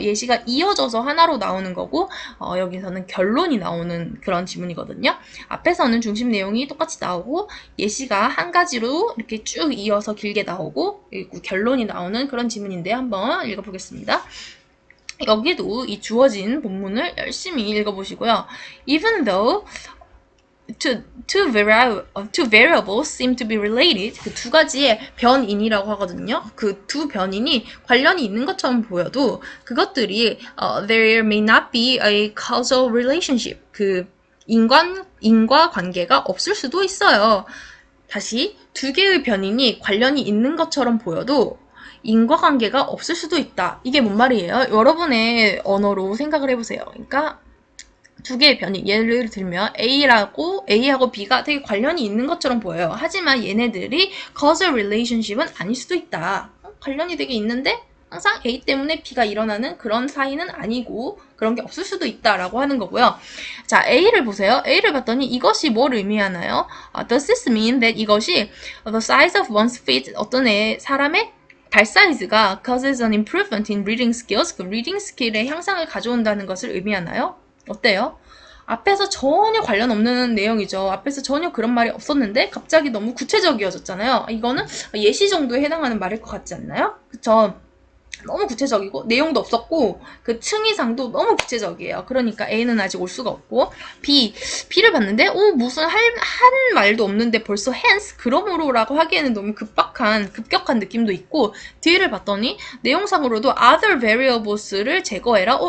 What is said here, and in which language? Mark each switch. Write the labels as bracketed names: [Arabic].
[Korean] 예시가 이어져서 하나로 나오는 거고 여기서는 결론이 나오는 그런 지문이거든요. 앞에서는 중심 내용이 똑같이 나오고 예시가 한 가지로 이렇게 쭉 이어서 길게 나오고 그리고 결론이 나오는 그런 지문인데 한번 읽어보겠습니다. 여기도 이 주어진 본문을 열심히 읽어보시고요. [English] Even though two variables seem to be related. [Korean] 그 두 가지의 변인이라고 하거든요. 그 두 변인이 관련이 있는 것처럼 보여도 그것들이 [English] there may not be a causal relationship. [Korean] 그 인과 관계가 없을 수도 있어요. 다시 두 개의 변인이 관련이 있는 것처럼 보여도 인과관계가 없을 수도 있다. 이게 뭔 말이에요? 여러분의 언어로 생각을 해보세요. 그러니까 두 개의 변이, 예를 들면 A하고 B가 되게 관련이 있는 것처럼 보여요. 하지만 얘네들이 causal relationship은 아닐 수도 있다. 관련이 되게 있는데 항상 A 때문에 B가 일어나는 그런 사이는 아니고 그런 게 없을 수도 있다라고 하는 거고요. 자, A를 보세요. A를 봤더니 이것이 뭘 의미하나요? [English] Does this mean that 이것이 the size of one's feet, [Korean] 어떤 사람의 발 사이즈가 [English] causes an improvement in reading skills, [Korean] 그 reading skill의 향상을 가져온다는 것을 의미하나요? 어때요? 앞에서 전혀 관련 없는 내용이죠. 앞에서 전혀 그런 말이 없었는데 갑자기 너무 구체적이어졌잖아요. 이거는 예시 정도에 해당하는 말일 것 같지 않나요? 그쵸? 너무 구체적이고 내용도 없었고 그 층위상도 너무 구체적이에요. 그러니까 A는 아직 올 수가 없고 B를 봤는데 무슨 한 말도 없는데 벌써 hence 그러므로라고 하기에는 너무 급격한 느낌도 있고 D를 봤더니 내용상으로도 other variables를 제거해라.